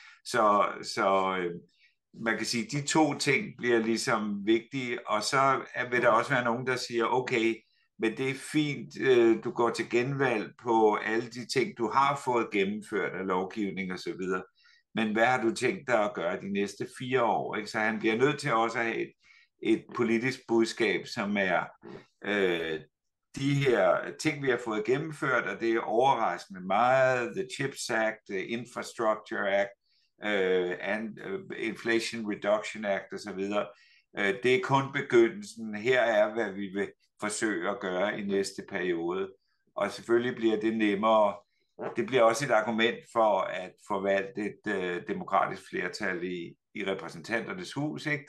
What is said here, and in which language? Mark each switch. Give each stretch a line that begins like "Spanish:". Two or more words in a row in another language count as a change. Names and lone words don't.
Danish: Så man kan sige, at de to ting bliver ligesom vigtige, og så vil der også være nogen, der siger, okay, men det er fint, du går til genvalg på alle de ting, du har fået gennemført af lovgivning og så videre, men hvad har du tænkt dig at gøre de næste 4 år, ikke? Så han bliver nødt til også at have et politisk budskab, som er de her ting, vi har fået gennemført, og det er overraskende meget,
English: the CHIPS Act, the Infrastructure Act, and Inflation Reduction Act osv.
Danish: Det er kun begyndelsen. Her er, hvad vi vil forsøge at gøre i næste periode. Og selvfølgelig bliver det nemmere. Det bliver også et argument for at forvalte et demokratisk flertal i repræsentanternes hus, ikke?